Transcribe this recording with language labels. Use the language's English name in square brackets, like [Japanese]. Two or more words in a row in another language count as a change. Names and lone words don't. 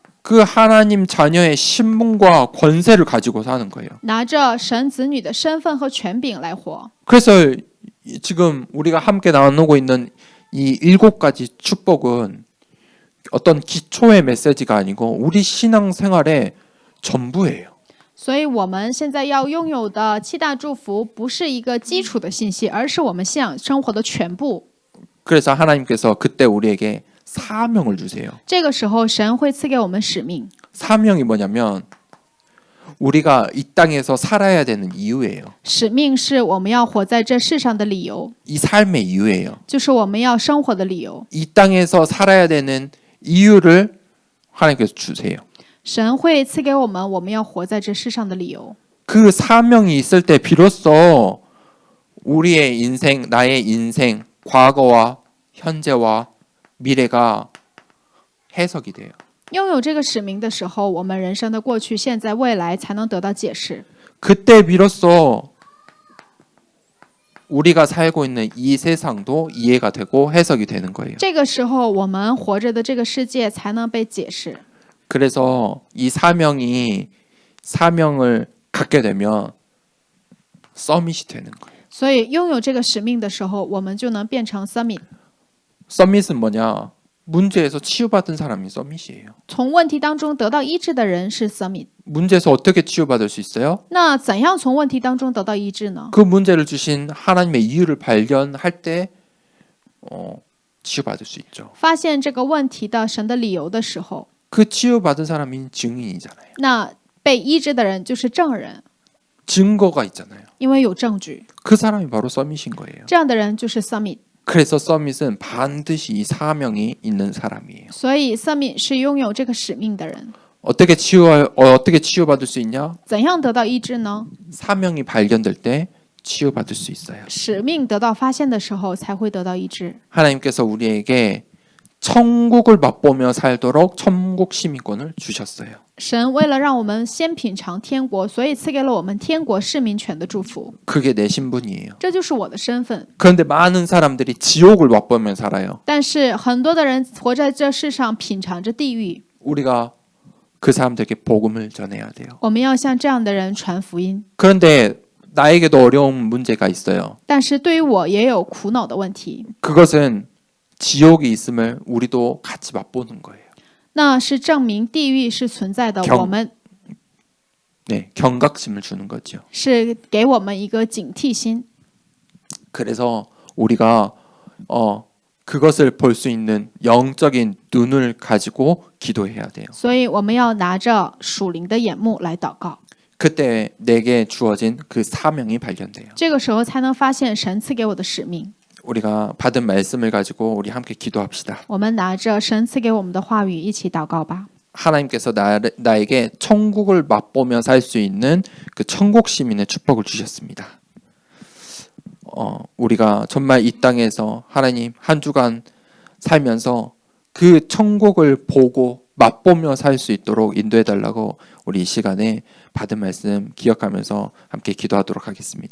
[Korean] 그 하나님 자녀의 신분과 권세를 가지고 사는 거예요. [Chinese] 拿着神子女的身份和权柄来活。 [Korean] 그래서 지금 우리가 함께 나누고 있는 이 7가지 축복은 어떤 기초의 메시지가 아니고 우리 신앙생활의 전부예요. [Chinese] 所以我们现在要拥有的7大祝福，不是一个基础的信息，而是我们信仰生活的全部。 [Korean] 그래서 하나님께서 그때 우리에게 사명을 주세요. [Chinese] 这个时候，神会赐给我们使命。 [Korean] 사명이 뭐냐면 우리가 이 땅에서 살아야 되는 이유예요. [Chinese] 使命是我们要活在这世上的理由， [Korean] 이 삶의 이유예요. [Chinese] 就是我们要生活的理由。 [Korean] 이 땅에서 살아야 되는 이유를 하나님께서 주세요. [Chinese] 神会赐给我们我们要活在这世上的理由。 [Korean] 그 사명이 있을 때 비로소 우리의 인생, 나의 인생, 과거와 현재와 미래가 해석이 돼요. [Chinese] 拥有这个使命的时候，我们人生的过去、现在、未来才能得到解释。 [Korean] 그때 비로소 우리가 살고 있는 이 세상도 이해가 되고 해석이 되는 거예요. [Chinese] 这个时候，我们活着的这个世界才能被解释。 [Korean] 그래서 이 사명을 갖게 되면 서밋이 되는 거예요. [Chinese] 所以，拥有这个使命的时候，我们就能变成 summit。 [Korean] 서밋은 뭐냐? 문제에서 치유받은 사람이 서밋이에요. [Chinese] 从问题当中得到医治的人是 summit。 [Korean] 문제에서 어떻게 치유받을 수 있어요? [Chinese] 那怎样从问题当中得到医治呢？ [Korean] 그 문제를 주신 하나님의 이유를 발견할 때 치유받을 수 있죠. [Chinese] 发现这个问题的神的理由的时候， [Korean] 그 치유받은 사람이 증인이잖아요. [Chinese] 那被医治的人就是证人， [Korean] 증거가 있잖아요. [Chinese] 因为有证据。 [Korean] 그 사람이 바로 서밋인 거예요. [Chinese] 这样的人就是 summit。 [Korean] 그래서 서밋은 반드시 이 사명이 있는 사람이에요. [Chinese] 所以 summit 是拥有这个使命的人。 [Korean] 어떻게 치유받을 수 있냐? [Chinese] 怎样得到医治呢？ [Korean] 사명이 발견될 때 치유받을 수 있어요. [Chinese] 使命得到发现的时候，才会得到医治。 [Korean] 하나님께서 우리에게 천국을 맛보며 살도록 천국 시민권을 주셨어요. [Chinese] 神为了让我们先品尝天国，所以赐给了我们天国市民权的祝福。 [Korean] 그게 내 신분이에요. [Chinese] 这就是我的身份。 [Korean] 그런데 많은 사람들이 지옥을 맛보며 살아요. [Chinese] 但是很多的人活在这世上，品尝着地狱。 [Korean] 우리가 그 사람들에게 복음을 전해야 돼요. [Chinese] 我们要向这样的人传福音。 [Korean] 그런데 나에게도 어려운 문제가 있어요. [Chinese] 但是对于我也有苦恼的问题， [Korean] 그것은 지옥이 있음을 우리도 같이 맛보는 거예요. [Chinese] 那是证明地狱是存在的。 [Korean] 경 [Chinese] 我们 [Korean] 네, 경각심을 주는 거죠. [Chinese] 是给我们一个警惕心。 [Korean] 그래서 우리가 그것을 볼 수 있는 영적인 눈을 가지고 기도해야 돼요. [Chinese] 所以我们要拿着属灵的眼目来祷告， [Korean] 그때 내게 주어진 그 사명이 발견돼요. [Chinese] 这个时候才能发现神赐给我的使命。 [Korean] 우리가 받은 말씀을 가지고 우리 함께 기도합시다. [Chinese] 我们拿着神赐给我们的话语一起祷告吧。 [Korean] 하나님께서 나에게 천국을 맛보며 살 수 있는 그 천국 시민의 축복을 주셨습니다. 우리가 정말 이 땅에서 하나님 한 주간 살면서 그 천국을 보고 맛보며 살 수 있도록 인도해 달라고 우리 이 시간에 받은 말씀 기억하면서 함께 기도하도록 하겠습니다.